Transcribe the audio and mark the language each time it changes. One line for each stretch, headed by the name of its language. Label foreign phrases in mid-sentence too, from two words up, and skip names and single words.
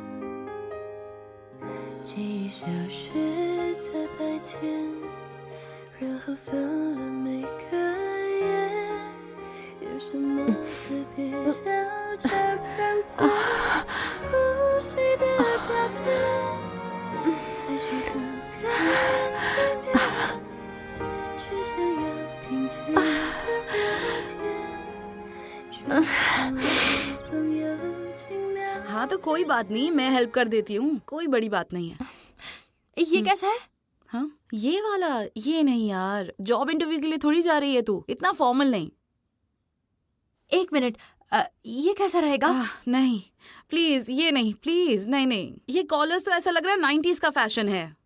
Chinese: 记忆消失在白天，然后分了每个夜，有什么特别悄悄藏在呼吸的交界，还是不敢面对，只想要平静的聊天，却忘了朋友轻描。
Hindi: हाँ तो कोई बात नहीं, मैं हेल्प कर देती हूँ, कोई बड़ी बात नहीं है। ये कैसा है? हाँ ये वाला, ये नहीं यार,
English: job interview
Hindi: के लिए थोड़ी जा रही है तू, इतना फॉर्मल नहीं। एक मिनट, ये कैसा रहेगा? नहीं प्लीज, ये नहीं, प्लीज नहीं नहीं, ये कॉलर्स तो ऐसा लग रहा है 90s का फैशन है।